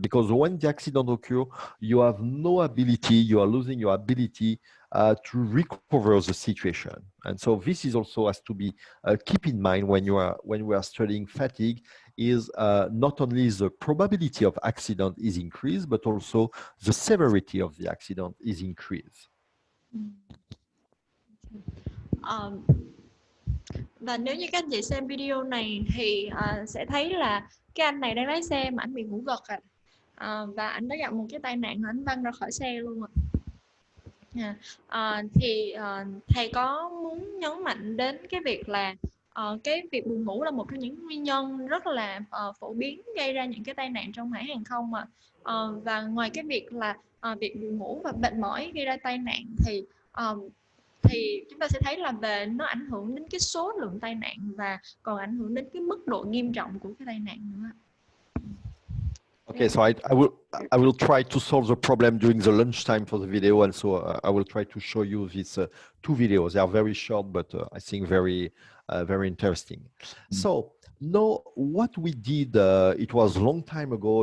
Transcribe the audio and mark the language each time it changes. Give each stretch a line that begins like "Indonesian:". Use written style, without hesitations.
English: Because when the accident occurs, you have no ability, you are losing your ability to recover the situation. And so this is also has to be keep in mind when we are studying fatigue, is not only the probability of accident is increased, but also the severity of the accident is increased.
Vietnamese: Ờm, và nếu như các anh chị xem video này thì sẽ thấy là cái anh này đang lái xe mà anh bị ngủ gật và anh đã gặp một cái tai nạn mà anh văng ra khỏi xe luôn thì thầy có muốn nhấn mạnh đến cái việc là cái việc buồn ngủ là một trong những nguyên nhân rất là phổ biến gây ra những cái tai nạn trong hãng hàng không và ngoài cái việc là việc buồn ngủ và mệt mỏi gây ra tai nạn thì chúng ta sẽ thấy là về nó ảnh hưởng đến cái số lượng tai nạn và còn ảnh hưởng đến cái mức độ nghiêm trọng của cái tai nạn nữa.
English: Okay, so I will try to solve the problem during the lunchtime for the video, and so I will try to show you these two videos. They are very short, but I think very interesting. So now what we did, it was a long time ago.